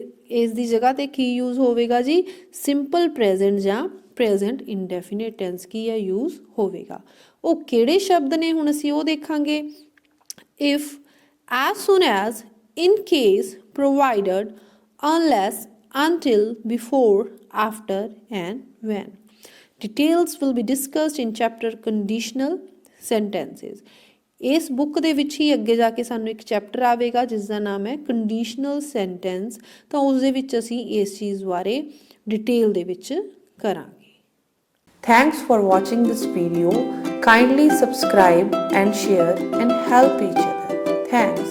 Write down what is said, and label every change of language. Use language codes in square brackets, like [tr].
[pa] ਇਸ ਦੀ ਜਗ੍ਹਾ ਤੇ ਕੀ ਯੂਜ਼ ਹੋਵੇਗਾ ਜੀ ਸਿੰਪਲ ਪ੍ਰੈਜ਼ੈਂਟ ਜਾਂ ਪ੍ਰੈਜ਼ੈਂਟ ਇਨਡੈਫੀਨਿਟ ਟੈਂਸ ਕੀ ਹੈ ਯੂਜ਼ ਹੋਵੇਗਾ। ਉਹ ਕਿਹੜੇ ਸ਼ਬਦ ਨੇ ਹੁਣ ਅਸੀਂ ਉਹ ਦੇਖਾਂਗੇ। If, as ਸੂਨ as, in case, provided, unless, until, before, after and when. [en] Details will be discussed in chapter conditional sentences. [pa] ਇਸ ਬੁੱਕ ਦੇ ਵਿੱਚ ਹੀ ਅੱਗੇ ਜਾ ਕੇ ਸਾਨੂੰ ਇੱਕ ਚੈਪਟਰ ਆਵੇਗਾ ਜਿਸ ਦਾ ਨਾਮ ਹੈ ਕੰਡੀਸ਼ਨਲ ਸੈਂਟੈਂਸ, ਤਾਂ ਉਸ ਦੇ ਵਿੱਚ ਅਸੀਂ ਇਸ ਚੀਜ਼ ਬਾਰੇ ਡਿਟੇਲ ਦੇ ਵਿੱਚ ਕਰਾਂਗੇ। [en] Thanks for watching this video. Kindly subscribe and share and help each other. Thanks.